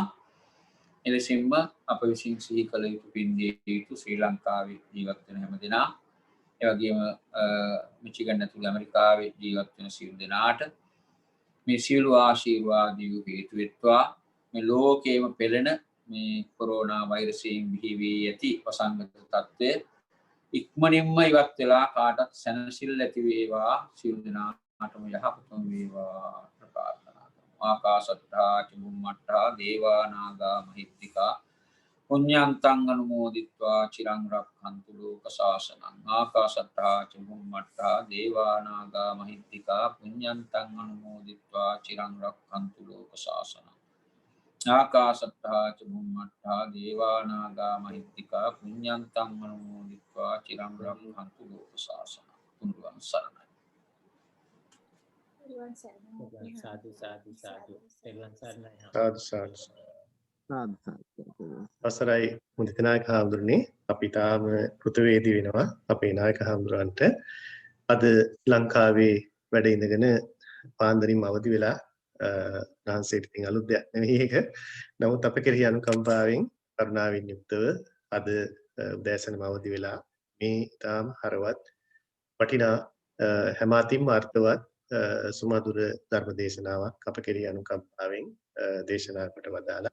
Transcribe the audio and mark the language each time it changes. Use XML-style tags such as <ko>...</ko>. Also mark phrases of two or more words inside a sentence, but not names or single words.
<si>එලෙසින්ම අප විසින් සිහි කළ යුතු පින්දී යුතු ශ්‍රී ලංකාවේ ජීවත් වෙන හැම දෙනා, ඒ වගේම මිචිගන් ඇතුළු ඇමරිකාවේ ජීවත් වෙන සියලු දෙනාට මේ සියලු ආශිර්වාද හේතු වෙත්වා. මේ ලෝකේම පෙළෙන මේ කොරෝනා වෛරසයෙන් බිහි වී ඇති වසංගත තත්ත්වය ඉක්මනින්ම ඉවත් වෙලා කාටත් සැනසෙල්ල ඇති වේවා. සියලු දෙනාටම යහපතම වේවා ප්‍රාර්ථනා කරමු.</si> <pi>ආකාශත්තා චුම්මත්තා දේවා නාග මහිත්‍තිකා පුඤ්ඤන්තං අනුමෝදිත්වා චිරං රක්ඛන්තු ලෝක ශාසනං. ආකාශත්තා චුම්මත්තා දේවා නාග මහිත්‍තිකා පුඤ්ඤන්තං අනුමෝදිත්වා චිරං රක්ඛන්තු ලෝක ශාසනං. ආකාශත්තා චුම්මත්තා දේවා නාග මහිත්‍තිකා පුඤ්ඤන්තං අනුමෝදිත්වා චිරං රක්ඛන්තු ලෝක ශාසනං.</pi> <si>තුන්වන් සරණයි.</si> <pi>සාදු සාදු සාදු. සාදු සාදු.</pi> <si>අවසරයි මුදිත නායක හාමුදුරනේ අපි තාම පෘථිවේදී වෙනවා අපේ නායක හාමුදුරන්ට අද ලංකාවේ වැඩ ඉඳගෙන පාන්දරින් අවදි වෙලා නාන්සේට ඉතින් අලුත් දෙයක් නෙවෙයි ඒක. නමුත් අප කෙරෙහි අනුකම්පාවෙන් කරුණාවෙන් යුක්තව අද උදෑසනම අවදි වෙලා මේ තාම හරවත් වටිනා හැම අතින්ම අර්ථවත් සුමధుර ධර්ම දේශනාවක් අප කෙරෙහි අනුකම්පාවෙන් දේශනා කොට වදාලා.</si>